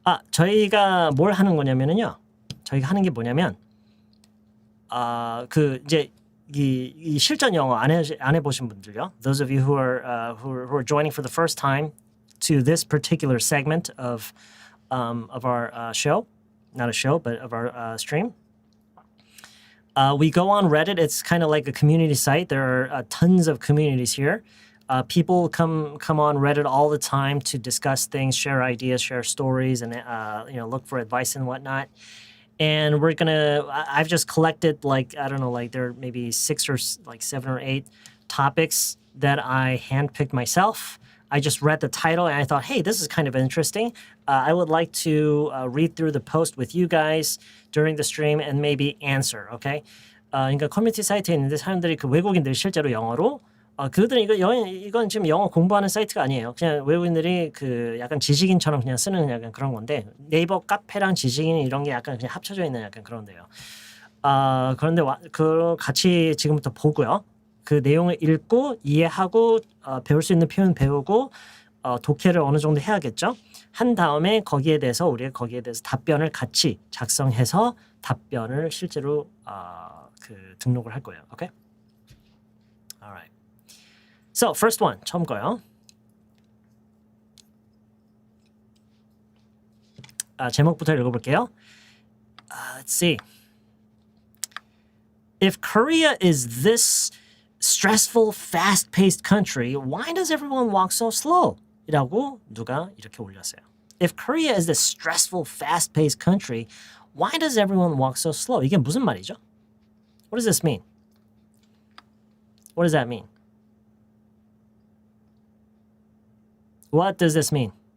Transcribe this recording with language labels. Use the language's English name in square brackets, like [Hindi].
[Korean] 저희가 뭘 하는 거냐면요. 저희가 하는 게 뭐냐면 이제 이 실전 영어 안 해보신 분들요. [English] Those of you who are joining for the first time to this particular segment of our show, not a show, but of our stream. We go on Reddit. It's kind of like a community site. There are tons of communities here. People come on Reddit all the time to discuss things, share ideas, share stories, and look for advice and whatnot. And I've just collected there are maybe 6 or 7 or 8 topics that I handpicked myself. I just read the title and I thought, hey, this is kind of interesting. I would like to read through the post with you guys during the stream and maybe answer, okay? [Korean] 그러니까 커뮤니티 사이트에 있는데 사람들이 그 외국인들이 실제로 영어로 그들은 이건 지금 영어 공부하는 사이트가 아니에요. 그냥 외국인들이 그 약간 지식인처럼 그냥 쓰는 약간 그런 건데 네이버 카페랑 지식인 이런 게 약간 그냥 합쳐져 있는 약간 그런데요. 그런데 같이 지금부터 보고요. 그 내용을 읽고 이해하고 배울 수 있는 표현 배우고 독해를 어느 정도 해야겠죠. 한 다음에 우리가 거기에 대해서 답변을 같이 작성해서 답변을 실제로 등록을 할 거예요. [English] 오케이? Alright. So, first one. [Korean] 처음 거요. 제목부터 읽어볼게요. [English] Let's see. If Korea is this stressful, fast-paced country, why does everyone walk so slow? [Korean] 이라고 누가 이렇게 올렸어요. [English] If Korea is this stressful, fast-paced country, why does everyone walk so slow? [Korean] 이게 무슨 말이죠? [English] What does this mean? What does that mean? What does this mean?